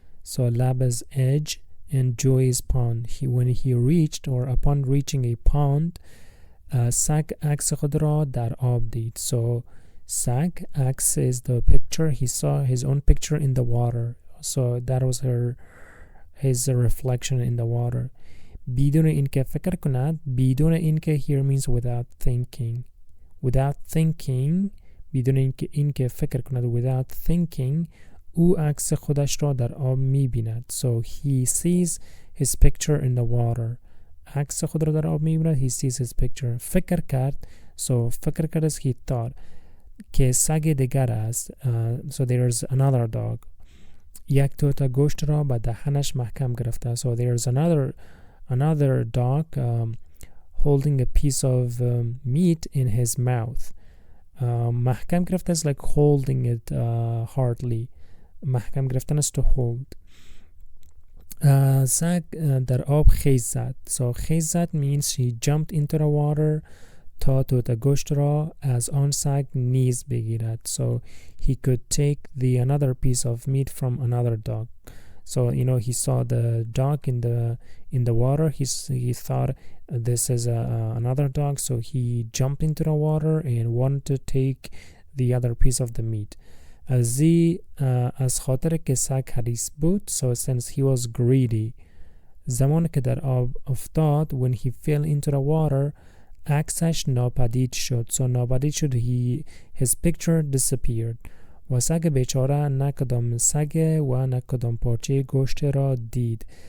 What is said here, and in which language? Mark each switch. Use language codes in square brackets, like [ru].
[en] So lab is edge and joy is pond. When he reached, or upon reaching a pond, [fa] سگ عکس خود را در آب دید. [en] So سگ, عکس is the picture. He saw his own picture in the water. So that was his reflection in the water. [fa] بدون اینکه فکر کند. بدون اینکه [en] here means without thinking. Without thinking, [fa] بدون اینکه فکر کند, without thinking, او عکس خودش را در آب می‌بیند. [en] So he sees his picture in the water. [fa] عکس خود را در آب می‌بیند, [en] he sees his picture. [fa] فکر کرد, [en] so فکر کرد is he thought. [fa] که سگ دیگر است. [en] So there's another dog. [fa] یک توته گوشت را به دهنش محکم گرفته. [en] So there's another dog holding a piece of meat in his mouth. [fa] محکم گرفته [en] is like holding it hardly. [fa] محکم گرفتن [en] is to hold. [fa] سگ در آب خیز زد. [en] So [fa] خیز زد [en] means he jumped into the water [fa] تا توته گوشت را از آن سگ نیز بگیرد. [en] So he could take another piece of meat from another dog. So he saw the dog in the water. He thought this is another dog, so he jumped into the water and wanted to take the other piece of the meat. [fa] از خاطر که سگ حریص بود, [en] so since he was greedy, [fa] زمان که در آب افتاد, [en] when he fell into the water, [fa] عکسش ناپدید شد. [en] So [fa] ناپدید شد, [en] his picture disappeared. [fa] و سگ بیچاره نه کدام سگ و نه کدام پارچه گوشت را دید.